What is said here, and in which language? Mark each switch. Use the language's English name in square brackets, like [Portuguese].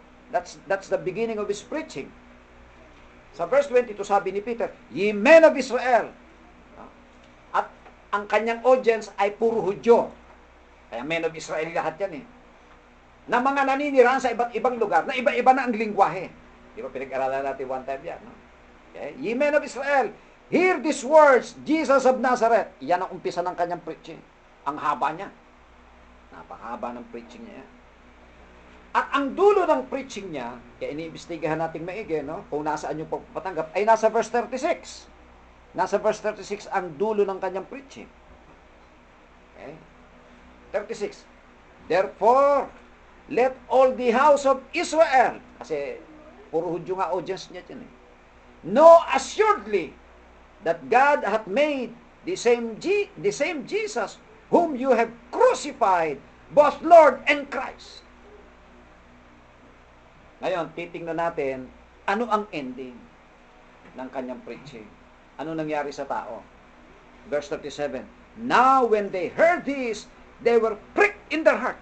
[English] That's the beginning of his preaching. [Filipino] Sa verse 22, sabi ni Peter, [English] ye men of Israel. [Filipino] At ang kanyang audience ay puro Hudyo. Kaya [English] men of Israel [Filipino] lahat yan eh. Na mga naninirahan sa iba't ibang lugar, na iba-iba na ang lingwahe. Di ba pinag-aralan natin one time yan, no? [English] Okay? Ye men of Israel, hear these words, Jesus of Nazareth. [Filipino] Yan ang umpisa ng kanyang preaching. Ang haba niya. Napakahaba ng preaching niya. At ang dulo ng preaching niya, kaya iniimbestigahan natin maigi, no? Kung nasaan yung pagpapatanggap, ay nasa verse 36. Nasa verse 36 ang dulo ng kanyang preaching. [English] Okay? 36. Therefore, let all the house of Israel, [Filipino] kasi puro Hudyo nga audience niya dyan, [English] know assuredly that God hath made the same Jesus whom you have crucified, both Lord and Christ. [Filipino] Ngayon, titingnan natin, ano ang ending ng kanyang preaching? Ano nangyari sa tao? [English] Verse 37, now when they heard this, they were pricked in their heart.